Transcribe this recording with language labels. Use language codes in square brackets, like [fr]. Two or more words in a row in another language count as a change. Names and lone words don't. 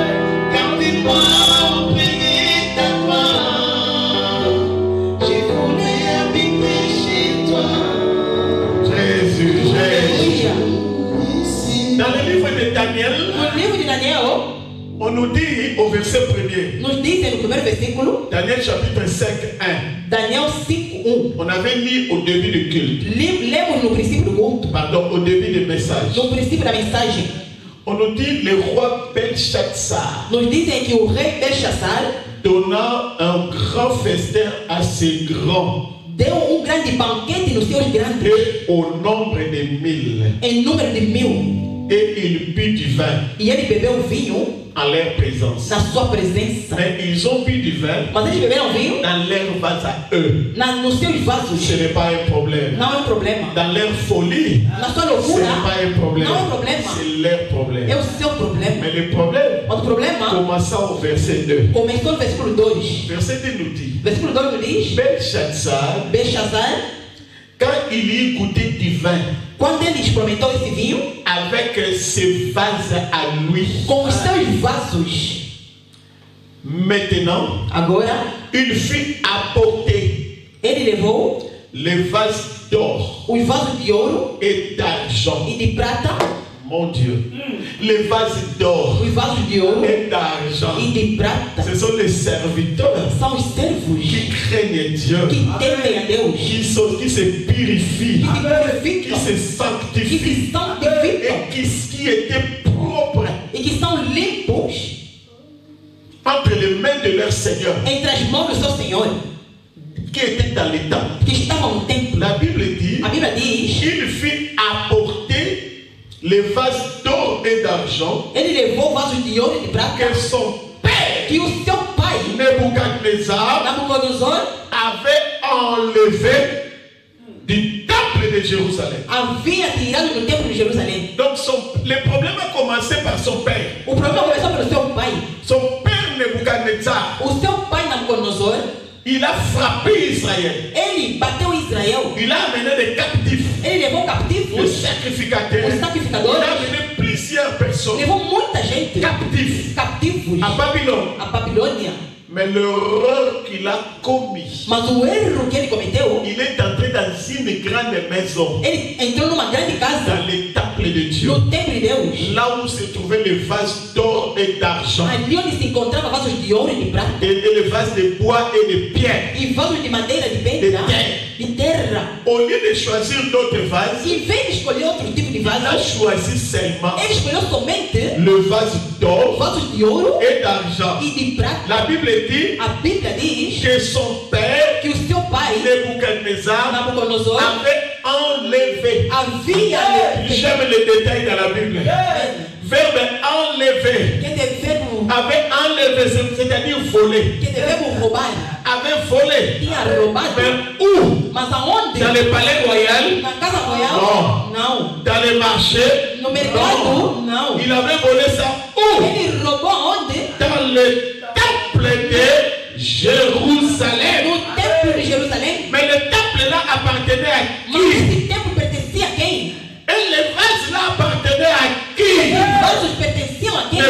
[fr] Gardez-moi auprès de ta gloire. J'ai voulu habiter chez toi. Jésus, Jésus. Aleluia. Ici. Dans le livre de Daniel, [pt] No livro de Daniel, [fr] on nous dit au verset 1er, [pt] nos dizem no primeiro versículo, [fr] Daniel chapitre 5, 1. Daniel 5:1. On avait lu au début du culte, [pt] Lemos no princípio do culto, [fr] pardon, au début du message. [pt] no princípio da mensagem, [fr] On nous dit le roi Belshazzar [pt] nos dizem que o rei Belshazzar [fr] donnant un grand festin à ses grands [pt] deu grande banquete nos seus grandes, [fr] et au nombre de 1000. [pt] em número de 1000. [fr] Et il but du vin [pt] E ele bebeu vinho [fr] en leur présence. [pt] na sua presença. [fr] Mais ils ont bu du vin [pt] Mas eles beberam vinho [fr] dans leur vase à eux. [pt] nos seus [fr] Ce [pt] vasos. [fr] n'est pas un problème. [pt] Não é um problema. [fr] Dans leur folie, [pt] Na sua [fr] ce [pt] loucura, [fr] n'est pas un problème. [pt] não é um problema. [fr] C'est leur problème. [pt] É o seu problema. [fr] Mais le problème, [pt] Mas o problema [fr] commençant au verset 2. [pt] começou no versículo 2. [fr] Verset 2 nous dit, [pt] Versículo 2 nos diz: Belshazzar, Belshazzar, [fr] quand il y goûtait du vin [pt] quando ele experimentou esse vinho, [fr] avec ses vases à lui, [pt] com os seus vasos, [fr] maintenant, [pt] agora, [fr] il fut apporté [pt] ele levou [fr] les vases d'or [pt] os vasos de ouro [fr] et d'argent, [pt] e de prata, [fr] Mon Dieu. Les vases d'or [pt] Os vasos de ouro [fr] et d'argent, [pt] e de prata [fr] ce sont les serviteurs [pt] são os servos [fr] qui craignent Dieu, [pt] que temem a Deus, [fr] qui se purifient, [pt] que se [fr] qui [pt] purificam, se que [fr] sanctifient [pt] se santificam [fr] et qui étaient propres [pt] e que são limpos [fr] entre les mains de leur Seigneur, [pt] entre as mãos do seu Senhor, [fr] qui étaient dans les temples. [pt] que estavam no templo. [fr] La Bible dit, [pt] A Bíblia diz, [fr] il fit apporter les vases d'or et d'argent [pt] ele levou vasos de ouro e de prata [fr] que son père, [pt] que o seu pai, Nebuchadnezzar, Nabucodonosor, [fr] avait enlevé du temple de Jérusalem. [pt] havia tirado do templo de Jerusalém. [fr] Donc le problème a commencé par son père. [pt] O problema começou pelo seu pai. [fr] Son père Nebuchadnezzar, [pt] O seu pai Nabucodonosor, [fr] il a frappé Israël. [pt] ele bateu Israel. [fr] Il a amené des captifs, [pt] Ele levou [fr] des [pt] cativos, [fr] sacrificateurs. [pt] os [fr] Il [pt] sacrificadores, [fr] a amené plusieurs personnes [pt] levou muita gente [fr] captifs à [pt] cativos [fr] Babylone. [pt] à Babilônia. [fr] Mais l'erreur qu'il a commis, [pt] Mas o erro que ele cometeu, [fr] il est entré dans une grande maison, [pt] ele entrou numa grande casa, [fr] dans les temples de Dieu, [pt] no templo de Deus, [fr] là où se trouvaient les vases d'or et d'argent, [pt] ali onde se encontrava vasos de ouro e de prata, [fr] et les vases de bois et de pierre. [pt] e vasos de madeira, de pedra, de terra. [fr] Au lieu de choisir d'autres vases, [pt] Em vez de escolher outro tipo de [fr] il a [pt] vaso, [fr] choisi seulement [pt] ele escolheu somente [fr] le vase d'or [pt] vasos de ouro [fr] et d'argent. [pt] e de prata. [fr] La Bible dit [pt] A Bíblia diz [fr] que son père, [pt] que o seu pai, Nebuchadnezzar, Nabucodonosor, [fr] avait enlevé. [pt] havia [fr] J'aime les détails dans la Bible. Verbe enlever. [pt] que devemos, [fr] Avait enlevé, c'est-à-dire voler. [pt] que devemos roubar. [fr] Avait volé. [pt] Tinha roubado. [fr] Mais où? [pt] Mas aonde? [fr] Dans le palais royal? [pt] Na casa royal? Não. [fr] Dans les marchés? [pt] No mercado? Não. [fr] Il avait volé ça où? [pt] Ele roubou aonde? [fr] Dans le temple de Jérusalem. [pt] No templo de Jerusalém. [fr] Mais le temple là appartenait à [pt] Mas [fr] qui? [pt] esse templo pertencia a quem? [fr] Et les vases là appartenaient à qui? [pt] Os vasos pertenciam a quem?